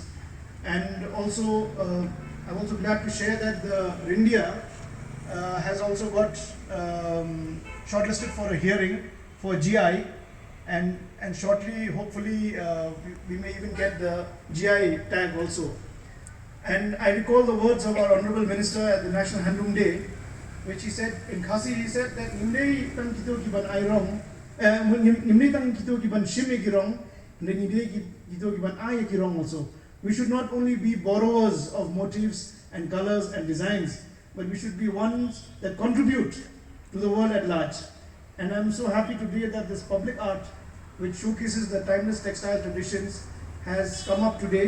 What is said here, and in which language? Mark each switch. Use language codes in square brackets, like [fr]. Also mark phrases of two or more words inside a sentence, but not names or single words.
[en] And also, I'm also glad to share that the Rindia has also got shortlisted for a hearing for GI, and shortly, hopefully, we may even get the GI tag also. And I recall the words of our Honorable Minister at the National Handloom Day, which he said in Khasi, he said that [kha] nimnei tang kito ki ban airong, nimnei tang kito ki ban shime kirong, nimnei kito ki ban ay kirong [en] also. We should not only be borrowers of motifs and colors and designs, but we should be ones that contribute to the world at large. And I'm so happy today that this public art, which showcases the timeless textile traditions, has come up today.